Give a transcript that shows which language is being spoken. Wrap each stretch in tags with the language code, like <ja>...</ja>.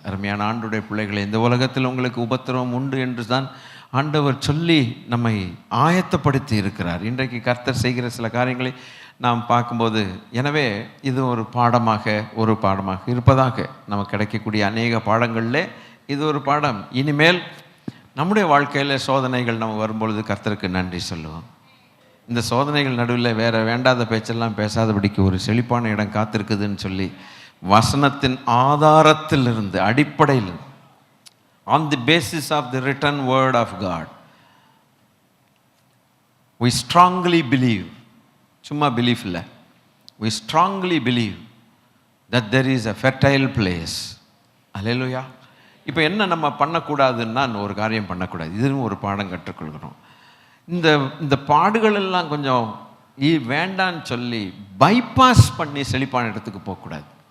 <ta>அருமையான ஆண்டுடைய பிள்ளைகளை, இந்த உலகத்தில் உங்களுக்கு உபத்திரவம் உண்டு என்று தான் ஆண்டவர் சொல்லி நம்மை ஆயத்தப்படுத்தி இருக்கிறார். இன்றைக்கு கர்த்தர் செய்கிற சில காரியங்களை நாம் பார்க்கும்போது, எனவே இது ஒரு பாடமாக இருப்பதாக நமக்கு கிடைக்கக்கூடிய அநேக பாடங்களில் இது ஒரு பாடம். இனிமேல் நம்முடைய வாழ்க்கையில் சோதனைகள் நம்ம வரும்பொழுது கர்த்தருக்கு நன்றி சொல்லுவோம். இந்த சோதனைகள் நடுவில் வேறு வேண்டாத பேச்செல்லாம் பேசாதபடிக்கு ஒரு செழிப்பான இடம் காத்திருக்குதுன்னு சொல்லி வசனத்தின் ஆதாரத்திலிருந்து, அடிப்படையில்,</ta> <en>on the basis of the written word of God, we strongly believe,</en> <ta>சும்மா belief இல்லை,</ta> <en>we strongly believe that there is a fertile place.</en> <ta>அல்லேலூயா. இப்போ என்ன நம்ம பண்ணக்கூடாதுன்னா, ஒரு காரியம் பண்ணக்கூடாது. இதுவும் ஒரு பாடம் கற்றுக்கொள்கிறோம். இந்த பாடுகள் எல்லாம் கொஞ்சம் வேண்டான்னு சொல்லி பைபாஸ் பண்ணி செழிப்பான இடத்துக்கு போகக்கூடாது.</ta>